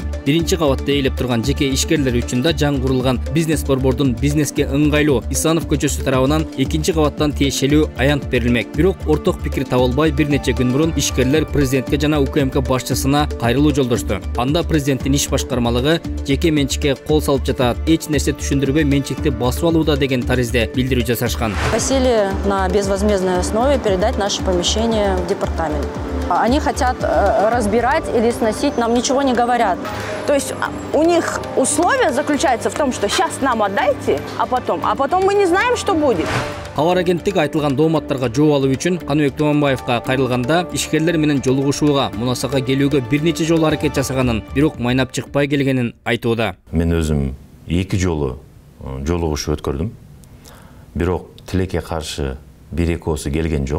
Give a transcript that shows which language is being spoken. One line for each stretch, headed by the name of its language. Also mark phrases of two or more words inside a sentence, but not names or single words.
Kyrgyz: Биринчи кабатта ээлеп турган жеке ишкерлер үчүн да жаңы курулган бизнес борбордун бизнеске ыңгайлуу Исанов көчөсү тарабынан экинчи кабаттан тиешелүү аянт берилмек. Бирок орток пикир табылбай бир нече күн мурун ишкерлер президентке жана УКМК башчысына кайрылуу жолдошту. Анда президенттин иш башкармалыгы жеке менчикке кол салып жатат, эч нерсе түшүндүрбөй менчикти басып алууда деген таризде билдирүү жасашкан.
Russian: Просили на безвозмездной основе передать наше помещение в департамент. Они хотят разбирать или сносить, нам ничего не говорят. То есть у них условие заключается в том, что сейчас нам отдайте, а потом мы не знаем, что будет.
Kyrgyz: Кабар агенттиги айтылган дооматтарга жооп алуу үчүн Каныбек Туманбаевга кайрылганда ишкерлер менен жолугушууга, мунасага келүүгө бир нече жолу аракет жасаганын, бирок майнап чыкпай келгенин айтууда. Мен өзүм 2 жолу жолугушуу өткөрдүм. Бирок тилекке каршы 1-2 келген жок.